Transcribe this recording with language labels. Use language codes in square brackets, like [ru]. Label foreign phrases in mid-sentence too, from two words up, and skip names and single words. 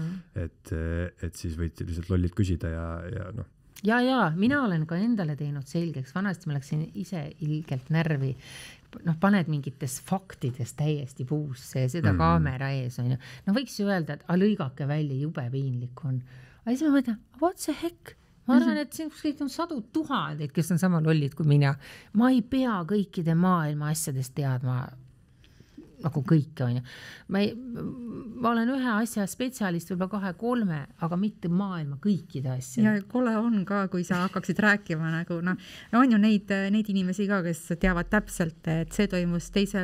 [et] Et siis võid lihtsalt lollid küsida ja noh. Ja, mina olen ka endale teinud selgeks. Vanasti ma läksin ise ilgelt närvi. Paned mingites faktides täiesti puusse ja seda kaamera ees, on ju. Võiks ju öelda, et lõigake välja, jube piinlik on. Aga siis ma mõtlen, [en] what the heck? [et] Ma arvan, et siin kõik on 100 000, kes on sama lollid kui mina. Ma ei pea kõikide maailma asjadest teadma nagu kõike, on ju. Ma olen ühe asja spetsialist, võib-olla 2-3, aga mitte maailma kõikide asjad. Ja kole on ka, kui sa hakkaksid rääkima nagu, on ju neid inimesi ka, kes teavad täpselt, et see toimus 2.